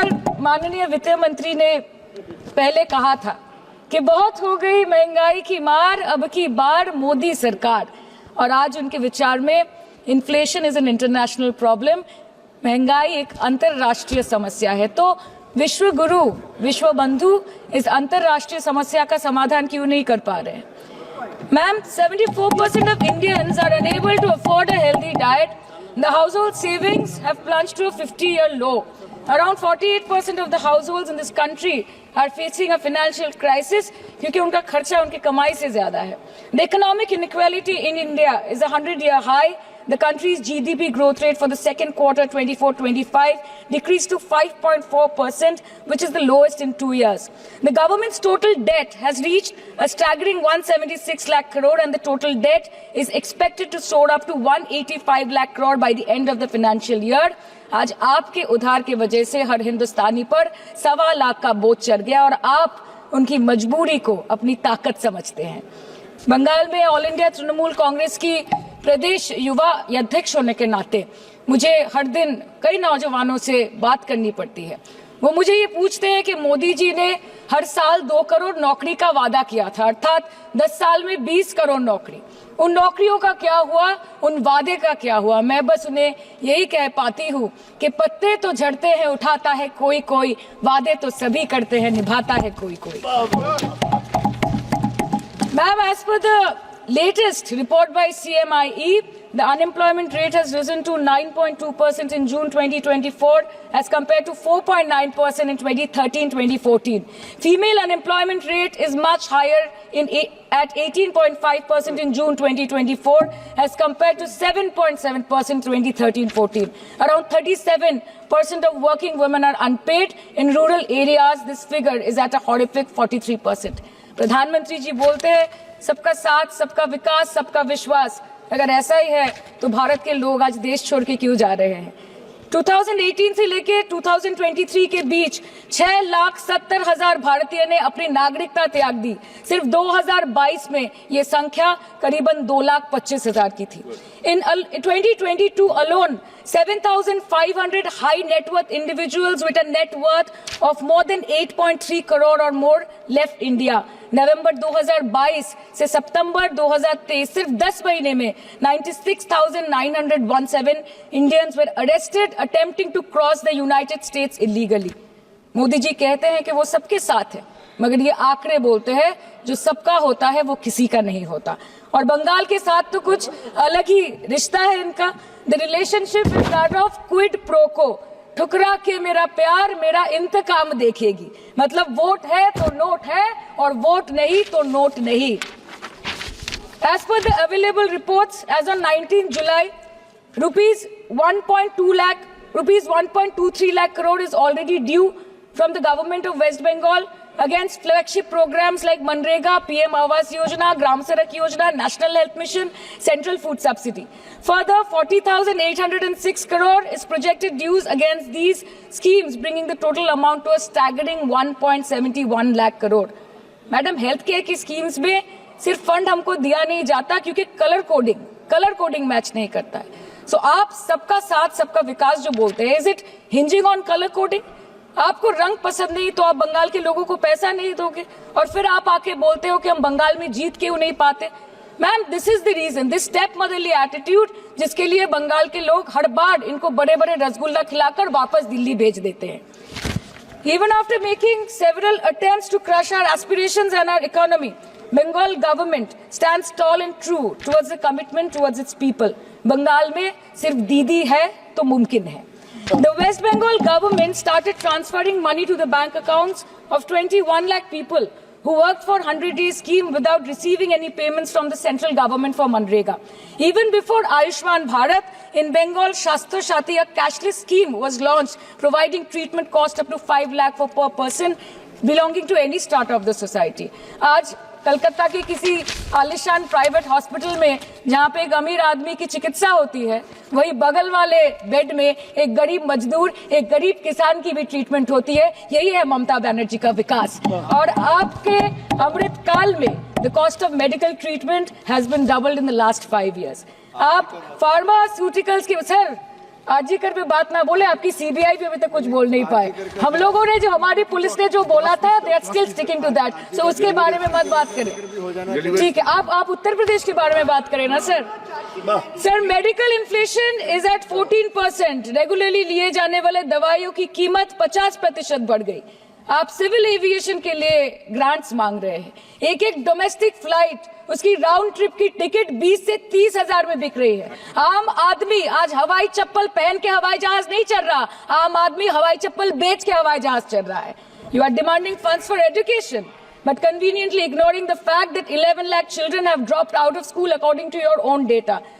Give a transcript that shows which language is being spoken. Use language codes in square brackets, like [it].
[hi] Sir, माननीय वित्त मंत्री ने पहले कहा था कि बहुत हो गई महंगाई की मार, अब की बार मोदी सरकार, और आज उनके विचार में [en] inflation is an international problem, [hi] महंगाई एक अंतरराष्ट्रीय समस्या है। तो विश्व गुरु विश्व बंधु इस अंतरराष्ट्रीय समस्या का समाधान क्यों नहीं कर पा रहे हैं? [en] Ma'am, 74% of Indians are unable to afford a healthy diet. The household savings have plunged to a 50-year low. Around 48% of the households in this country are facing a financial crisis [hi] क्योंकि उनका खर्चा उनकी कमाई से ज्यादा है। [en] The economic inequality in India is a 100-year high. The country's GDP growth rate for the second quarter 24-25 decreased to 5.4%, which is the lowest in 2 years. The government's total debt has reached a staggering 176 lakh crore and the total debt is expected to soar up to 185 lakh crore by the end of the financial year. [hi] आज आपके उधार की वजह से हर हिंदुस्तानी पर 1.25 लाख का बोझ चढ़ गया और आप उनकी मजबूरी को अपनी ताकत समझते हैं। बंगाल में ऑल इंडिया तृणमूल कांग्रेस की प्रदेश युवा अध्यक्ष होने के नाते मुझे हर दिन कई नौजवानों से बात करनी पड़ती है। वो मुझे ये पूछते हैं कि मोदी जी ने हर साल 2 करोड़ नौकरी का वादा किया था, अर्थात 10 साल में 20 करोड़ नौकरी। उन नौकरियों का क्या हुआ, उन वादे का क्या हुआ? मैं बस उन्हें यही कह पाती हूँ कि पत्ते तो झड़ते हैं उठाता है कोई कोई, वादे तो सभी करते हैं निभाता है कोई कोई। [en] Ma'am, as per the latest report by CMIE, the unemployment rate has risen to 9.2% in June 2024 as compared to 4.9% in 2013-2014. Female unemployment rate is much higher at 18.5% in June 2024 as compared to 7.7% in 2013-14. Around 37% of working women are unpaid. In rural areas, this figure is at a horrific 43%. [hi] प्रधानमंत्री जी बोलते हैं सबका साथ, सबका विकास, सबका विश्वास। अगर ऐसा ही है तो भारत के लोग आज देश छोड़ के क्यों जा रहे हैं? 2018 से लेके 2023 के बीच 6,70,000 भारतीय ने अपनी नागरिकता त्याग दी। सिर्फ 2022 में ये संख्या करीबन 2,25,000 की थी। [en] In 2022 alone, 7,500 high net worth individuals with a net worth of more than 8.3 crore or more left India. [hi] नवंबर 2022 से सितंबर 2023 सिर्फ 10 महीने में [en] 96,917 Indians were arrested attempting to cross the United States illegally. [hi] Modi ji कहते हैं कि वो सबके साथ है, मगर ये आंकड़े बोलते हैं जो सबका होता है वो किसी का नहीं होता। और बंगाल के साथ तो कुछ अलग ही रिश्ता है इनका। [en] The relationship is that of quid pro quo. [hi] ठुकरा के मेरा प्यार मेरा इंतकाम देखेगी। मतलब वोट है तो नोट है और वोट नहीं तो नोट नहीं। [en] As per the available reports, as on 19 July, rupees 1.23 lakh crore is already due from the government of West Bengal against flagship programs like Manrega, PM Awas Yojana, Gram Sadak Yojana, National Health Mission, Central Food Subsidy. Further, 40,806 crore is projected dues against these schemes, bringing the total amount to a staggering 1.71 lakh crore. [hi] Madam, health care की schemes में सिर्फ fund हमको दिया नहीं जाता क्योंकि colour coding match नहीं करता है। सो आप सबका साथ सबका विकास जो बोलते हैं, [en] Is it hinging on colour coding? [hi] आपको रंग पसंद नहीं तो आप बंगाल के लोगों को पैसा नहीं दोगे और फिर आप आके बोलते हो कि हम बंगाल में जीत क्यों नहीं पाते। Ma'am, [en] this is the reason, this step motherly attitude, [hi] जिसके लिए बंगाल के लोग हर बार इनको बड़े बड़े रसगुल्ला खिलाकर वापस दिल्ली भेज देते हैं। [en] Even after making several attempts to crush our aspirations and our economy, Bengal government stands tall and true towards the commitment towards its people. [hi] Bengal में सिर्फ दीदी है तो मुमकिन है। [en] The West Bengal government started transferring money to the bank accounts of 21 lakh people who worked for 100-day scheme without receiving any payments from the central government for Manrega. Even before Ayushman Bharat, in Bengal, Shastra Shati, a cashless scheme was launched, providing treatment cost up to 5 lakh for per person belonging to any strata of the society. [hi] आज कलकत्ता के किसी आलिशान private hospital में जहाँ पे एक अमीर आदमी की चिकित्सा होती है, वही बगल वाले बेड में एक गरीब मजदूर, एक गरीब किसान की भी ट्रीटमेंट होती है। यही है ममता बनर्जी का विकास। और आपके अमृत काल में [en] The cost of medical treatment has been doubled in the last 5 years। [hi] आप फार्मास्यूटिकल्स के सर आरजीकर पे बात ना बोले, आपकी सीबीआई पे अभी तक कुछ बोल नहीं पाए। हम लोगों ने जो हमारी पुलिस ने जो बोला था, [en] They are still sticking to that. [hi] सो उसके बारे में मत बात करें, ठीक है? आप उत्तर प्रदेश के बारे में बात करें ना sir. Sir, [en] Medical inflation is at 14%। [hi] Regularly लिए जाने वाले दवाइयों की कीमत 50% बढ़ गई। आप सिविल एविएशन के लिए ग्रांट्स मांग रहे हैं। एक एक डोमेस्टिक फ्लाइट, उसकी राउंड ट्रिप की टिकट 20 से 30 हजार में बिक रही है। आम आदमी आज हवाई चप्पल पहन के हवाई जहाज नहीं चल रहा, आम आदमी हवाई चप्पल बेच के हवाई जहाज चल रहा है। [en] You are demanding funds for education but conveniently ignoring the fact that 11 lakh children have dropped out of school according to your own data.